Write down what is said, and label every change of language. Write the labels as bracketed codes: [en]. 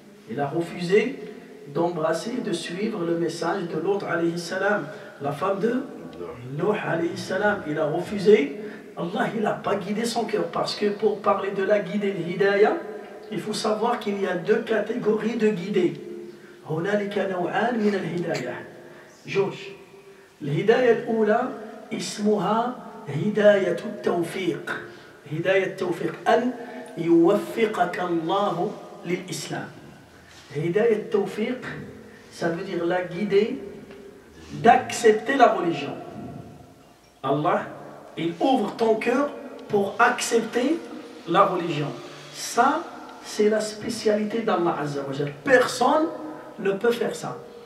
[fr] Il a refusé d'embrasser, de suivre le message de l'autre, alayhi salam. La femme de Nuh, alayhi salam, il a refusé. Allah, il n'a pas guidé son cœur. Parce que pour parler de la guidée, le hidayah, il faut savoir qu'il y a deux catégories de guidés. [ar] هنالك نوعان من الهداية. جوج. الهداية الأولى اسمها هداية التوفيق. هداية التوفيق أن يوفقك الله للإسلام. [fr] هداية التوفيق, ça veut dire la guider d'accepter la religion. Allah, il ouvre ton cœur pour accepter la religion. Ça, c'est la spécialité d'Allah Azza wa Jal. Personne ne peut faire ça.